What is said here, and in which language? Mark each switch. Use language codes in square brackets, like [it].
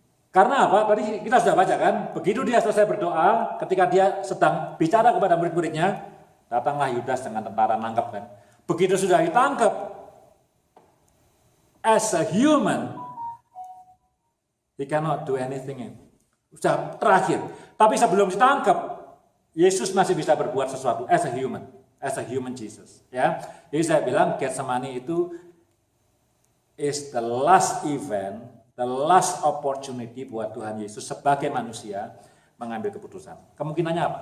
[id] Karena apa? Tadi kita sudah baca kan, begitu dia selesai berdoa, ketika dia sedang bicara kepada murid-muridnya, datanglah Yudas dengan tentara nangkep kan. Begitu sudah ditangkap, [en] as a human, he cannot do anything. [id] Sudah terakhir. Tapi sebelum ditangkap, Yesus masih bisa berbuat sesuatu [en] as a human Jesus. [id] Ya, jadi saya bilang Getsemani itu [en] is the last event, the last opportunity [id] buat Tuhan Yesus sebagai manusia mengambil keputusan. Kemungkinannya apa?